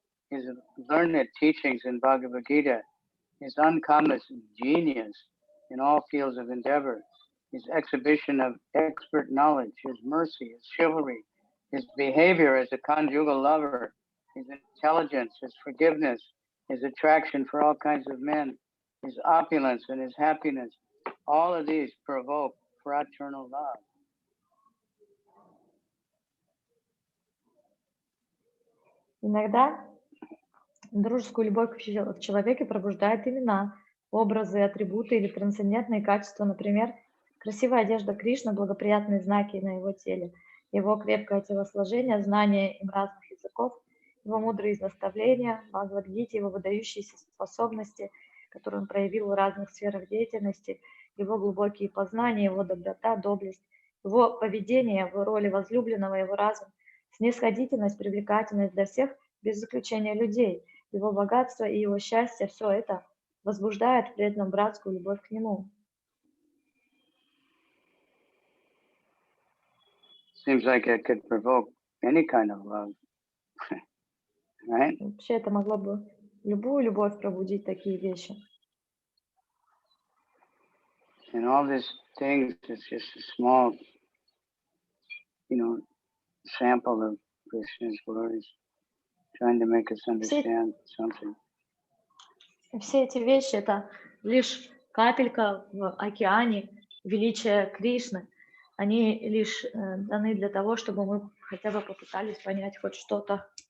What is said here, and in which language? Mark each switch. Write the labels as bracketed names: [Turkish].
[English] his learned teachings in Bhagavad Gita, his uncommon genius in all fields of endeavor, his exhibition of expert knowledge, his mercy, his chivalry, his behavior as a conjugal lover, his intelligence, his forgiveness, his attraction for all kinds of men, his opulence and his happiness, all of these provoke fraternal love. [Russian] Иногда дружескую любовь в человеке пробуждает имена, образы, атрибуты или трансцендентные качества, например, красивая одежда Кришны, благоприятные знаки на его теле, его крепкое телосложение, знание им разных языков, его мудрые наставления, Бхагавад-гите, его выдающиеся способности, которые он проявил в разных сферах деятельности, его глубокие познания, его доброта, доблесть, его поведение в роли возлюбленного, его разум, снисходительность, привлекательность для всех, без исключения людей, его богатство и его счастье, все это возбуждает в преданном братскую любовь к нему. [English] Seems like it could provoke any kind of love, right? [Russian] Вообще это могло бы любую любовь пробудить, такие вещи. [English] And all these things is just a small, sample of Krishna's glories, trying to make us understand something. [Russian] Все эти вещи — это лишь капелька в океане величия Кришны. Они лишь даны для того, чтобы мы хотя бы попытались понять хоть что-то.